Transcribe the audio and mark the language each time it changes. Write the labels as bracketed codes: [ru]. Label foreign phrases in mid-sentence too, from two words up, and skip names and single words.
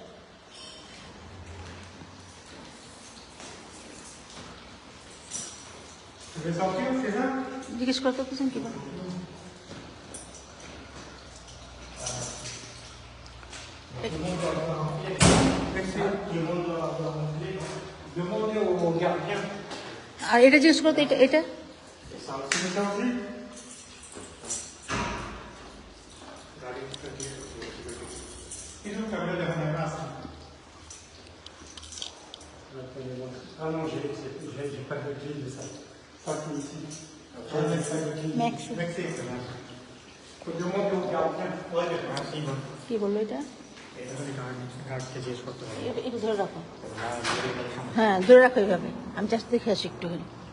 [bn] জিজ্ঞেস করতে পারছেন কি বল? আর এটা জিজ্ঞেস করতে, এটা [fr] Ah non, j'ai pas de grille de ça. Pas que ici. Maxi. Maxi, c'est bon. Faut demander au gardien. Ouais, merci. [bn] কি বললো এটা? গার্ডকে জিজ্ঞেস করতে হবে। এটা ধরে রাখো। হ্যাঁ, ধরে রাখো এইভাবে। আমি জাস্ট দেখে আসি একটুখানি।